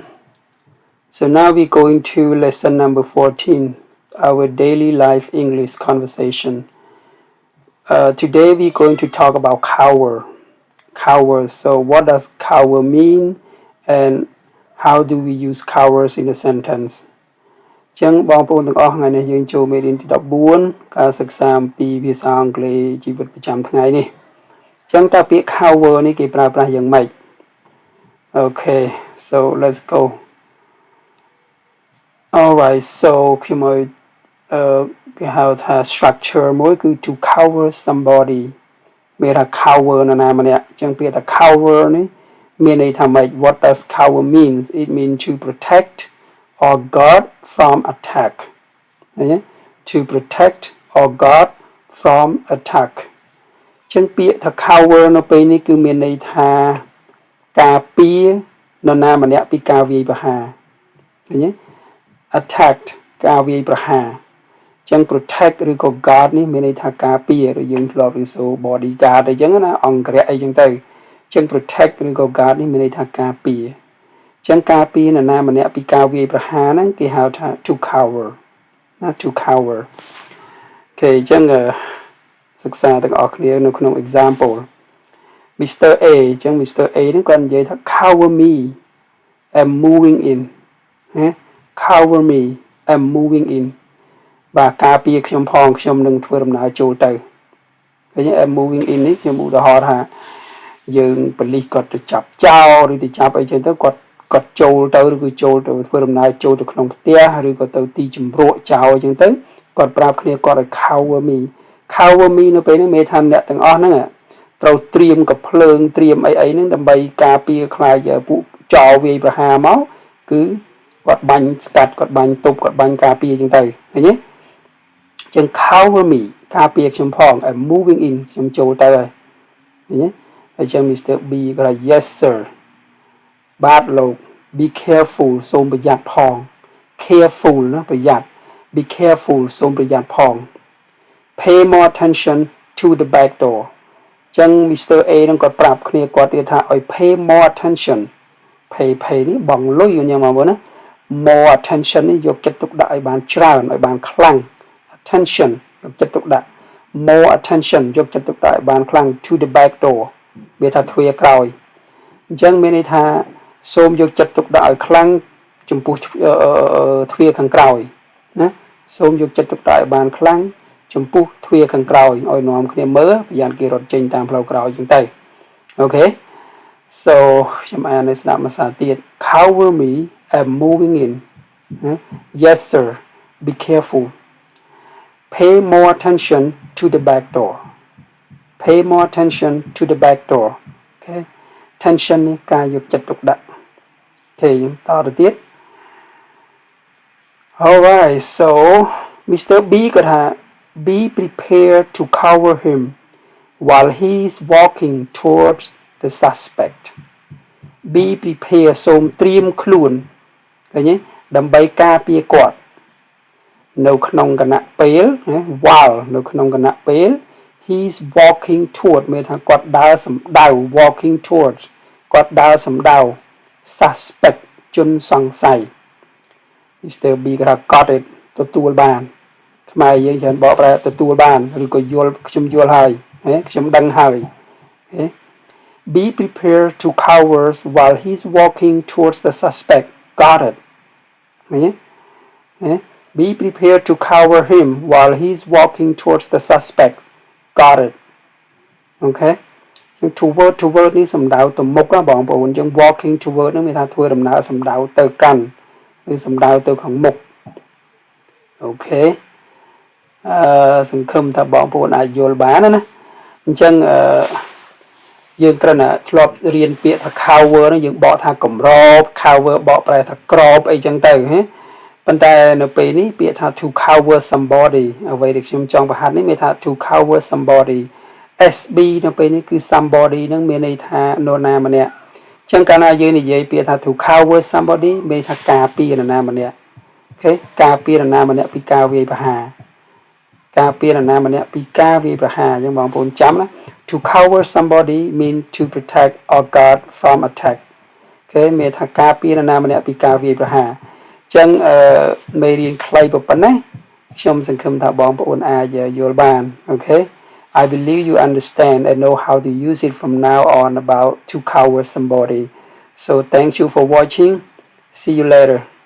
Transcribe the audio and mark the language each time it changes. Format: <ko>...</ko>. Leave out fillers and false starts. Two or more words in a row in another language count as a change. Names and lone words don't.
<en>So now we're going to lesson number 14, our daily life English conversation. Today we're going to talk about cower. Cower. So what does cower mean and how do we use cowers in a sentence?</en> <km>ចឹងបងប្អូនទាំងអស់ថ្ងៃនេះយើងចូលមេរៀនទី14ការសិក្សាអំពីភាសាអង់គ្លេសជីវិតប្រចាំថ្ងៃនេះចឹងតើពាក្យ cover នេះគេប្រើប្រាស់យ៉ាងម៉េច</km> <en>Okay, so let's go. Alright, so</en> <km>ខ្ញុំឲ្យគេហៅថា structure មួយគឺ</km> <en>to cover somebody</en> <km>មានថា cover នរណាម្នាក់អញ្ចឹងពាក្យថា cover នេះមានន័យថាម៉េច</km> <en>What does cover means? It means to protect or guard from attack.</en> <km>ឃើញទេ</km> <en>To protect or guard from attack.</en> <km>អញ្ចឹងពាក្យថា cover នៅពេលនេះគឺមានន័យថាការពារនរណាម្នាក់ពីការវាយប្រហារឃើញទេ attacked ការវាយប្រហារអញ្ចឹង protect ឬក៏ guard នេះមានន័យថាការពារឬយើងធ្លាប់រៀនសូរ bodyguard អីចឹងណាអង្គរៈអីចឹងទៅអញ្ចឹង protect ឬក៏ guard នេះមានន័យថាការពារអញ្ចឹងការពារនរណាម្នាក់ពីការវាយប្រហារហ្នឹងគេហៅថា</km> <en>to cover</en> <km>ណា</km> <en>to cover</en> <km>អូខេអញ្ចឹងសិក្សាទាំងអស់គ្នានៅក្នុង example Mr. A អញ្ចឹង Mr. A ហ្នឹងគាត់និយាយថា</km> <en>cover me I'm moving in</en> <km>ណា</km> <en>cover me I'm moving in</en> <km>បាទការពារខ្ញុំផងខ្ញុំនឹងធ្វើដំណើរចូលទៅឃើញ</km> <en>I'm moving in</en> <km>នេះខ្ញុំឧទាហរណ៍ថាយើងប៉ូលីសគាត់ទៅចាប់ចោរឬទៅចាប់អីចឹងទៅគាត់ចូលទៅឬក៏ចូលទៅធ្វើដំណើរចូលទៅក្នុងផ្ទះឬក៏ទៅទីជំរកចោរអញ្ចឹងទៅគាត់ប្រាប់គ្នាគាត់ឲ្យ cover me នៅពេលនេះមេថាអ្នកទាំងអស់ហ្នឹងត្រូវត្រៀមកំភ្លើងត្រៀមអីហ្នឹងដើម្បីការពារខ្លាចពួកចោរវាយប្រហារមកគឺគាត់បាញ់ស្កាត់គាត់បាញ់ទប់គាត់បាញ់ការពារអញ្ចឹងទៅឃើញទេចឹង</km> <en>cover me</en> <km>ការពារខ្ញុំផង</km> <en>I'm moving in</en> <km>ខ្ញុំចូលទៅហើយឃើញទេហើយចឹង Mr.</km> <en>B</en> <km>គាត់ថា</km> <en>Yes sir</en> <km>បាទលោក</km> <en>Be careful</en> <km>សូមប្រយ័ត្នផង</km> <en>careful</en> <km>ណាប្រយ័ត្ន</km> <en>Be careful</en> <km>សូមប្រយ័ត្នផង</km> <en>Pay more attention to the back door ចឹង Mr.</en> <km>A នឹងគាត់ប្រាប់គ្នាគាត់ទៀតថាឲ្យ</km> <en>pay more attention</en> <km>pay នេះបងលុយញ៉ាំមកណា</km> <en>more attention</en> <km>នេះយកចិត្តទុកដាក់ឲ្យបានច្រើនឲ្យបានខ្លាំង attention យកចិត្តទុកដាក់</km> <en>more attention</en> <km>យកចិត្តទុកដាក់ឲ្យបានខ្លាំង</km> <en>to the back door</en> <km>វាថាទ្វារក្រោយអញ្ចឹងមានន័យថាសូមយកចិត្តទុកដាក់ឲ្យខ្លាំងចំពោះទ្វារខាងក្រោយណាសូមយកចិត្តទុកដាក់ឲ្យបានខ្លាំងចំពោះទ្វារខាងក្រោយឲ្យនាំគ្នាមើលប្រយ័ត្នគេរត់ចេញតាមផ្លូវក្រោយអញ្ចឹងទៅអូខេ so ខ្ញុំអានឲ្យស្ដាប់ភាសាទៀត</km> <en>cover me I'm moving in yes sir be careful pay more attention to the back door pay more attention to the back door okay tension</en> <km>នេះការយកចិត្តទុកដាក់អូខេតទៅទៀត</km> <en>alright so Mr. B គាត់ថា Be prepared to cover him while he is walking towards the suspect. Be prepared</en> <km>សូមត្រៀមខ្លួនឃើញទេដើម្បីការពារគាត់នៅក្នុងគណៈពេល while នៅក្នុងគណៈពេល</km> <en>he is walking toward</en> <km>មានថាគាត់ដើរសម្ដៅ</km> <en>walking towards</en> <km>គាត់ដើរសម្ដៅ suspect ជនសង្ស័យ Mr.</km> <en>B</en> <km>គាត់ថា</km> <en>got it</en> <km>ទទួលបានខ្មែរយើងច្រើនបកប្រែទទួលបានឬក៏យល់ខ្ញុំយល់ហើយខ្ញុំដឹងហើយ</km> <en>Be prepared to cover while he's walking towards the suspect got it Be prepared to cover him while he's walking towards the suspect got it Okay toward</en> <km>នេះសំដៅទៅមុខណាបងប្អូនចឹង</km> <en>walking toward</en> <km>នឹងមានថាធ្វើដំណើរសំដៅទៅកាន់ឬសំដៅទៅខាងមុខអូខេសង្ឃឹមថាបងប្អូនអាចយល់បានណាអញ្ចឹងយើងគ្រាន់តែធ្លាប់រៀនពាក្យថា cover ហ្នឹងយើងបកថាកម្រប cover បកប្រែថាក្របអី ចឹងទៅហ៎ប៉ុន្តែនៅពេលនេះពាក្យថា</km> <en>to cover somebody</en> <km>អ្វីដែលខ្ញុំចង់បង្ហាត់នេះមានថា</km> <en>to cover somebody</en> <km>SB នៅពេលនេះគឺ somebody ហ្នឹងមានន័យថានរណាម្នាក់ អញ្ចឹងកាលណាយើងនិយាយពាក្យថា</km> <en>to cover somebody</en> <km>មានថាការពារនរណាម្នាក់អូខេការពារនរណាម្នាក់ពីការវាយប្រហារ ការពារនរណាម្នាក់ពីការវាយប្រហារអញ្ចឹងបងប្អូនចាំណា</km> <en>To cover somebody mean to protect or guard from attack</en> <km>គេមានថាការពារនរណាម្នាក់ពីការវាយប្រហារអញ្ចឹងមេរៀនខ្លីប៉ុណ្ណេះខ្ញុំសង្ឃឹមថាបងប្អូនអាចយល់បានអូខេ</km> <en>I believe you understand and know how to use it from now on about to cover somebody so thank you for watching see you later</en>